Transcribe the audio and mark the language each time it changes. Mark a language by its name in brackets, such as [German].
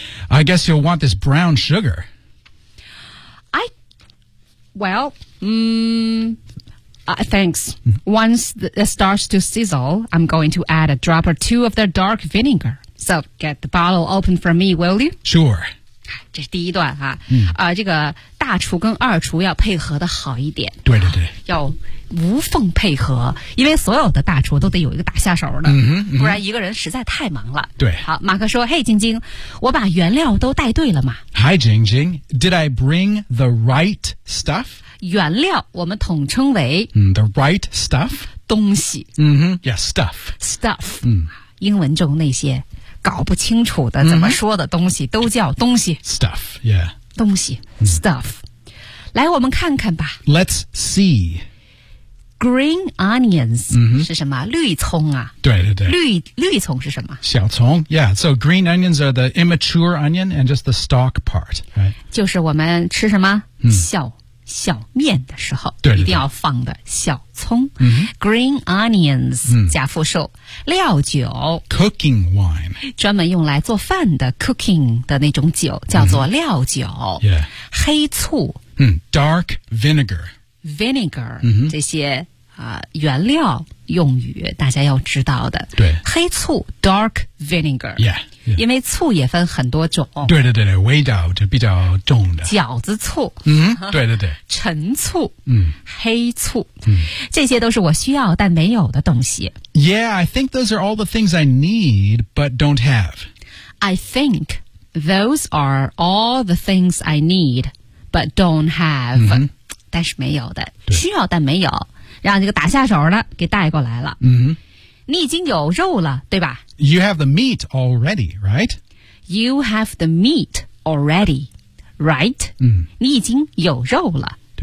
[English] I guess you'll want this brown sugar. Well, thanks. Once it starts to sizzle, I'm going to add a drop or two of the dark vinegar. So get the bottle open for me, will you? Sure. [Chinese] 这是第一段哈、啊嗯这个大厨跟二厨要配合的好一点。对对对。要无缝配合，因为所有的大厨都得有一个大下手的、嗯嗯、不然一个人实在太忙了。对。好，马克说，嘿，晶晶，我把原料都带对了吗 [English] ?Hi, 晶晶 ,did I bring the right stuff? [Chinese] 原料我们统称为、 [English] the right stuff? [Chinese] 东西。 [English] 嗯哼 ,yeah, stuff. Stuff.、嗯、 [Chinese] 英文中那些搞不清楚的怎么说的东西、都叫东西。 [English] Stuff, yeah. [Chinese] 东西、 [English] stuff. [Chinese] 来我们看看吧。 [English] Let's see. Green onions、 [Chinese] 是什么？绿葱啊！对对对，绿葱是什么？小葱 ， [English] Yeah. So green onions are the immature onion and just the stalk part, right? [Chinese] 就是我们吃什么、小面的时候，对对对，一定要放的小葱。嗯、 [English] green onions、 [Chinese] 加复数，料酒 [English] ，cooking wine， [Chinese] 专门用来做饭的 cooking 的那种酒叫做料酒。 [English] 嗯、yeah. [Chinese] 黑醋， [English] dark vinegar。 Vinegar、嗯、 [Chinese] 这些、原料用语大家要知道的对黑醋 [English] Dark vinegar yeah, yeah. [Chinese] 因为醋也分很多种对对 对, 对味道就比较重的饺子醋、对对对陈醋、黑醋、这些都是我需要但没有的东西 [English] Yeah, I think those are all the things I need but don't have I think those are all the things I need but don't have、嗯 [Chinese] 但是没有的需要但没有让这个打下手的给带过来了、你已经有肉了对吧 [English] You have the meat already, right? You have the meat already, right?、 [Chinese] 你已经有肉了